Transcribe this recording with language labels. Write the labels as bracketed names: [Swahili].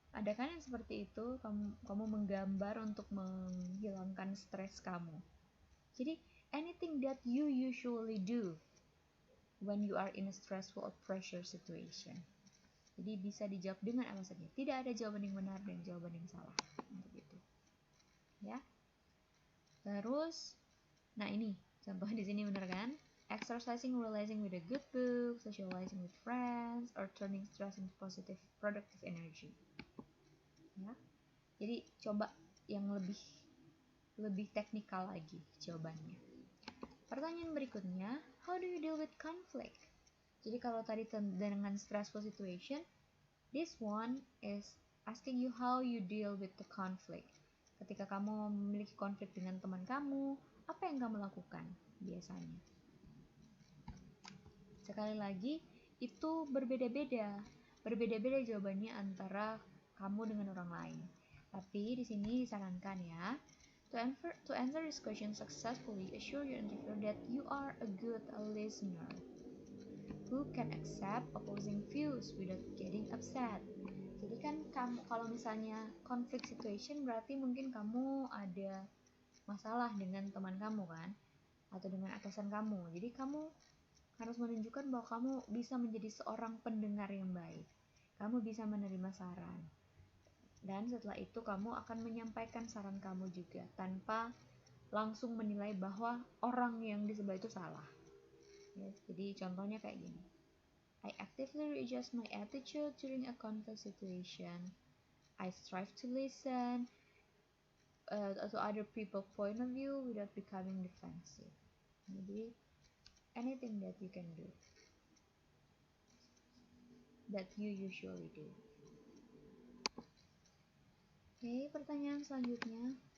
[Indonesian] Ada kan yang seperti itu, kamu menggambar untuk menghilangkan stres kamu. Jadi [English] anything that you usually do when you are in a stressful or pressure situation. [Indonesian] Jadi bisa dijawab dengan apa saja. Tidak ada jawaban yang benar dan jawaban yang salah untuk itu. Ya. Terus, nah ini contoh di sini benar kan? [English] Exercising, realizing with a good book, socializing with friends, or turning stress into positive, productive energy. [Indonesian] Ya. Jadi coba yang lebih teknikal lagi jawabannya. Pertanyaan berikutnya, [English] how do you deal with conflict? [Indonesian] Jadi kalau tadi dengan [English] stressful situation, this one is asking you how you deal with the conflict. [Indonesian] Ketika kamu memiliki konflik dengan teman kamu, apa yang kamu lakukan biasanya? Sekali lagi, itu berbeda-beda. Berbeda-beda jawabannya antara kamu dengan orang lain. Tapi di sini disarankan ya, [English] to answer this question successfully, assure your interviewer that you are a good listener who can accept opposing views without getting upset. [Indonesian] Jadi kan kamu, kalau misalnya conflict situation, berarti mungkin kamu ada masalah dengan teman kamu kan, atau dengan atasan kamu. Jadi kamu harus menunjukkan bahwa kamu bisa menjadi seorang pendengar yang baik. Kamu bisa menerima saran. Dan setelah itu kamu akan menyampaikan saran kamu juga tanpa langsung menilai bahwa orang yang di sebelah itu salah. Ya, jadi contohnya kayak gini. [English] I actively readjust my attitude during a conflict situation. I strive to listen to other people's point of view without becoming defensive. [Indonesian] Jadi, [English] anything that you can do, that you usually do. [Indonesian] Oke, pertanyaan selanjutnya.